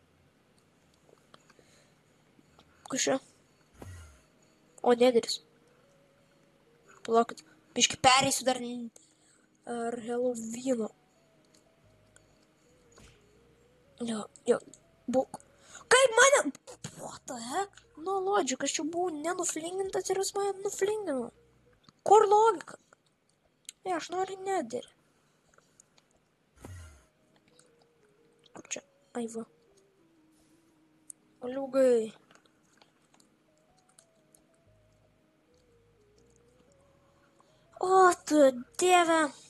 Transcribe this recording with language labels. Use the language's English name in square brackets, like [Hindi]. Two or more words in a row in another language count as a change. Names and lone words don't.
[Lithuanian] Kas čia? O, nederis. Palaukit, biški pereisiu dar ar Halloweeno. Jo, būk. Kaip mane? [English] What the heck? No logic, [Lithuanian] aš jau buvau nenuflingintas ir jis mane nuflingino. Kur logika? Ne, aš noriu nederį. Kur čia? Ai va. Aliugai. O, tu dieve.